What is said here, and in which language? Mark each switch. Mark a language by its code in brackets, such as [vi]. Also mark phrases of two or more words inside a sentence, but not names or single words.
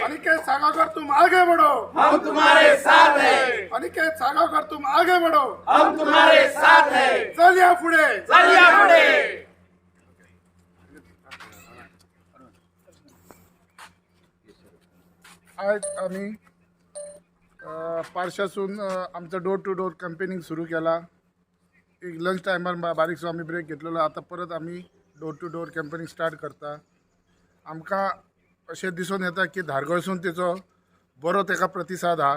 [hi] अनिकेत सागाकर तुम आगे बढ़ो, हम तुम्हारे साथ हैं। अनिकेत सागाकर तुम आगे बढ़ो, हम तुम्हारे साथ हैं। [kok] चल पुढे, चल या पुढे। आज आम्ही पारशासून आमचा [en] door to door campaigning [kok] सुरू केला. एक लंच टायमार बारीकसो आम्ही ब्रेक घेतलेलो. आता परत आम्ही [en] door to door campaigning start [kok] करता. आमकां अशें दिसून येता की धारगळसून तेचो बरो तेका प्रतिसाद हा.